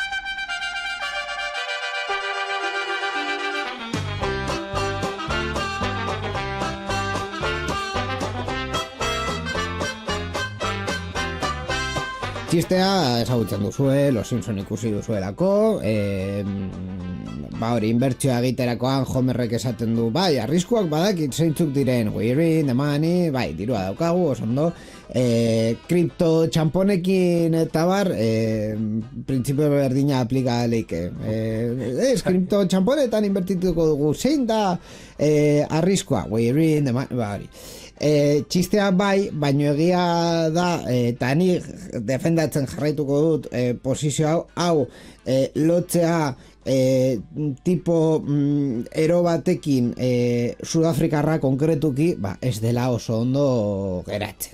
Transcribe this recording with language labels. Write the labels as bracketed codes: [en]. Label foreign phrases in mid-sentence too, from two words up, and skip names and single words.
[eu] Txistea ezagutzen duzue, Los Simpson ikusi duzuelako, hori, inbertsioa egiterakoan Homerrek esaten du, arriskuak badakit zeintzuk diren, [en] we're in the money, [eu] dirua daukagu, oso ondo, kripto txamponekin eta bar, printzipio berdina aplika leike. Kripto txamponetan inbertituko dugu, zein da arriskua, [en] we're in the money, [eu] hori. Txistea baino egia da, eta ni defendatzen jarraituko dut posizio hau lotzea tipo ero batekin Sudafrikarra konkretuki, ez dela oso ondo geratzen.